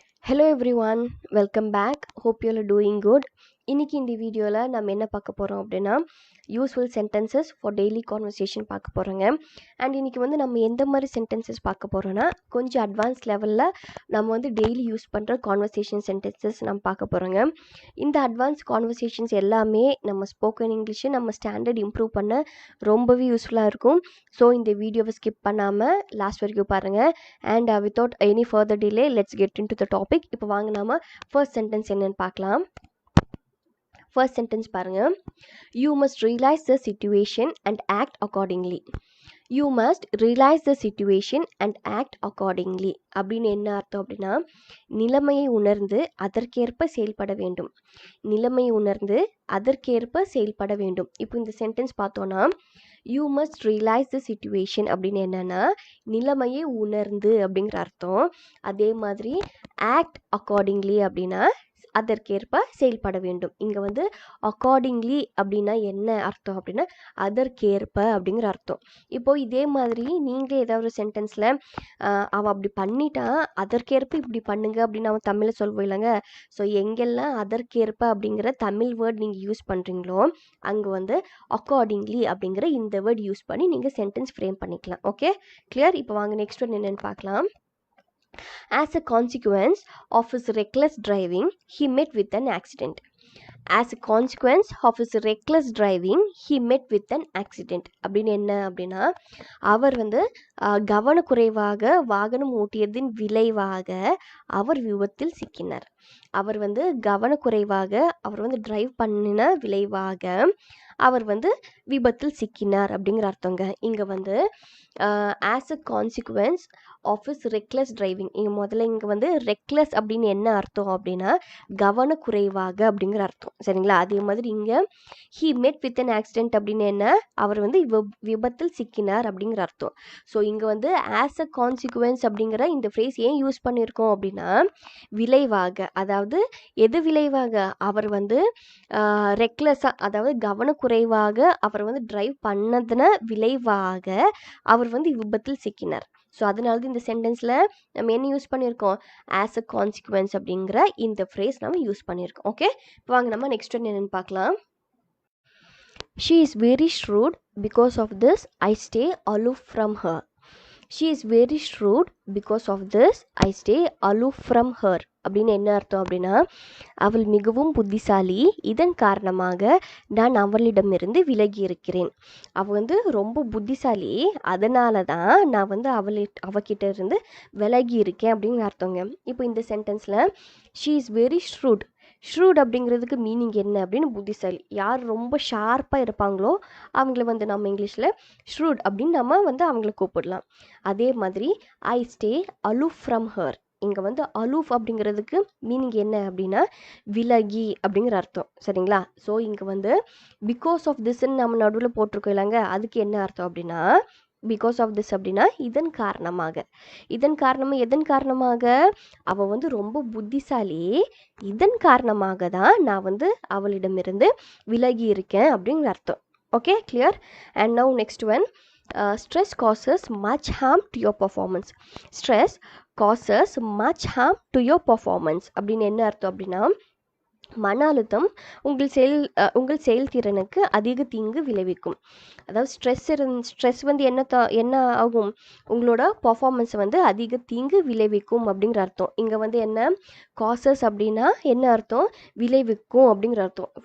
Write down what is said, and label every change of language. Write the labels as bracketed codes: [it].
[en] Hello everyone, welcome back. Hope you all are doing good. [ta] இன்னைக்கு இந்த வீடியோவில் நம்ம என்ன பார்க்க போகிறோம் அப்படின்னா [en] useful sentences for daily conversation [ta] பார்க்க போகிறோங்க. அண்ட் இன்றைக்கி வந்து நம்ம எந்த மாதிரி சென்டென்சஸ் பார்க்க போகிறோன்னா கொஞ்சம் அட்வான்ஸ் லெவலில் நம்ம வந்து டெய்லி யூஸ் பண்ணுற கான்வர்சேஷன் சென்டென்சஸ் நம்ம பார்க்க போகிறோங்க. இந்த அட்வான்ஸ் கான்வர்சேஷன்ஸ் எல்லாமே நம்ம ஸ்போக்கன் இங்கிலீஷை நம்ம ஸ்டாண்டர்ட் இம்ப்ரூவ் பண்ண ரொம்பவே யூஸ்ஃபுல்லாக இருக்கும். ஸோ இந்த வீடியோவை ஸ்கிப் பண்ணாமல் லாஸ்ட் வரைக்கும் பாருங்கள். [en] And without any further delay let's get in to the topic. [ta] இப்போ வாங்க நாம ஃபர்ஸ்ட் சென்டென்ஸ் என்னென்னு பார்க்கலாம். ஃபர்ஸ்ட் சென்டென்ஸ் பாருங்க. [en] You must realize the situation and act accordingly. You must realize the situation and act accordingly. [ta] அப்படின்னு என்ன அர்த்தம் அப்படின்னா நிலைமையை உணர்ந்து அதற்கேற்ப செயல்பட வேண்டும். நிலைமையை உணர்ந்து அதற்கேற்ப செயல்பட வேண்டும். இப்போ இந்த சென்டென்ஸ் பார்த்தோன்னா [en] you must realise the situation [ta] அப்படின்னு என்னன்னா நிலைமையை உணர்ந்து அப்படிங்கிற அர்த்தம். அதே மாதிரி [en] act accordingly [ta] அப்படின்னா அதற்கேற்ப செயல்பட வேண்டும். இங்கே வந்து அக்கார்டிங்லி அப்படின்னா என்ன அர்த்தம் அப்படின்னா அதற்கேற்ப அப்படிங்கிற அர்த்தம். இப்போது இதே மாதிரி நீங்களே ஏதாவது ஒரு சென்டென்ஸில் அவன் அப்படி பண்ணிட்டா அதற்கேற்ப இப்படி பண்ணுங்க அப்படின்னு அவன் தமிழில் சொல்வோம் இல்லைங்க. ஸோ எங்கெல்லாம் அதற்கேற்ப அப்படிங்கிற தமிழ் வேர்ட் நீங்கள் யூஸ் பண்ணுறீங்களோ அங்கே வந்து அக்கார்டிங்லி அப்படிங்கிற இந்த வேர்ட் யூஸ் பண்ணி நீங்கள் சென்டென்ஸ் ஃப்ரேம் பண்ணிக்கலாம். Okay, clear? இப்போ வாங்க நெக்ஸ்ட் ஒன் என்னென்னு பார்க்கலாம். [en] As a consequence of his reckless driving, he met with an accident. As a consequence of his reckless driving, he met with an accident. [ta] அப்படின்னு என்ன அப்படின்னா அவர் வந்து கவனக்குறைவாக வாகனம் ஓட்டியதின் விளைவாக அவர் விபத்தில் சிக்கினார். அவர் வந்து கவனக்குறைவாக அவர் வந்து டிரைவ் பண்ணின விளைவாக அவர் வந்து விபத்தில் சிக்கினார் அப்படிங்கிற அர்த்தங்க. [en] இங்கே வந்து as a consequence of is reckless driving. [ta] முதல்ல இங்கே வந்து ரெக்லெஸ் அப்படின்னு என்ன அர்த்தம் அப்படின்னா கவனக்குறைவாக அப்படிங்கிற அர்த்தம், சரிங்களா? அதே மாதிரி இங்கே [en] he met with an accident [ta] அப்படின்னு என்ன அவர் வந்து விபத்தில் சிக்கினார் அப்படிங்கிற அர்த்தம். ஸோ இங்கே வந்து [en] as a consequence [ta] அப்படிங்கிற இந்த ஃப்ரேஸ் ஏன் யூஸ் பண்ணியிருக்கோம் அப்படின்னா விளைவாக, அதாவது எது விளைவாக அவர் வந்து ரெக்லெஸ்ஸாக அதாவது கவனக்குறைவாக அவர் வந்து டிரைவ் பண்ணதுன விளைவாக அவர் வந்து விபத்தில் சிக்கினார். ஸோ அதனால தான் இந்த சென்டென்ஸில் நம்ம என்ன யூஸ் பண்ணியிருக்கோம் [en] as a consequence [ta] அப்படிங்கிற இந்த ஃப்ரேஸ் நம்ம யூஸ் பண்ணியிருக்கோம். ஓகே, இப்போ வாங்க நம்ம நெக்ஸ்ட் ஒன் என்னென்னு பார்க்கலாம். [en] She is very shrewd. Because of this, I stay aloof from her. She is very shrewd. Because of this, I stay aloof from her. [ta] அப்படின்னு என்ன அர்த்தம் அப்படின்னா அவள் மிகவும் புத்திசாலி, இதன் காரணமாக நான் அவளிடமிருந்து விலகி இருக்கிறேன். அவள் வந்து ரொம்ப புத்திசாலி, அதனால தான் நான் வந்து அவகிட்ட இருந்து விலகி இருக்கேன் அப்படின்னு அர்த்தங்க. இப்போ இந்த சென்டென்ஸில் [en] She is very shrewd. [ta] Shrewd அப்படிங்கிறதுக்கு மீனிங் என்ன அப்படின்னு புத்திசாலி, யார் ரொம்ப ஷார்ப்பாக இருப்பாங்களோ அவங்கள வந்து நம்ம இங்கிலீஷில் ஷ்ரூட் அப்படின்னு நம்ம வந்து அவங்கள கூப்பிடலாம். அதே மாதிரி [en] I stay aloof from her. [ta] இங்கே வந்து அலூஃப் அப்படிங்கிறதுக்கு மீனிங் என்ன அப்படின்னா விலகி அப்படிங்கிற அர்த்தம், சரிங்களா? ஸோ இங்கே வந்து பிகாஸ் ஆஃப் திஸ்ன்னு நம்ம நடுவில் போட்டிருக்கோம் இல்லைங்க, அதுக்கு என்ன அர்த்தம் அப்படின்னா [en] because of this [ta] அப்படின்னா இதன் காரணமாக. இதன் காரணமாக அவள் வந்து ரொம்ப புத்திசாலி, இதன் காரணமாக தான் நான் வந்து அவளிடமிருந்து விலகி இருக்கேன் அப்படிங்கிற அர்த்தம். [en] Okay, clear? And now next one. Stress causes much harm to your performance. Stress causes much harm to your performance. [ta] அப்படின்னு என்ன அர்த்தம் அப்படின்னா மன அழுத்தம் உங்கள் செயல்திறனுக்கு அதிக தீங்கு விளைவிக்கும். அதாவது ஸ்ட்ரெஸ் வந்து என்ன ஆகும் உங்களோட பர்ஃபார்மன்ஸை வந்து அதிக தீங்கு விளைவிக்கும் அப்படிங்கிற அர்த்தம். இங்கே வந்து என்ன காசஸ் அப்படின்னா என்ன அர்த்தம் விளைவிக்கும் அப்படிங்கிற அர்த்தம்.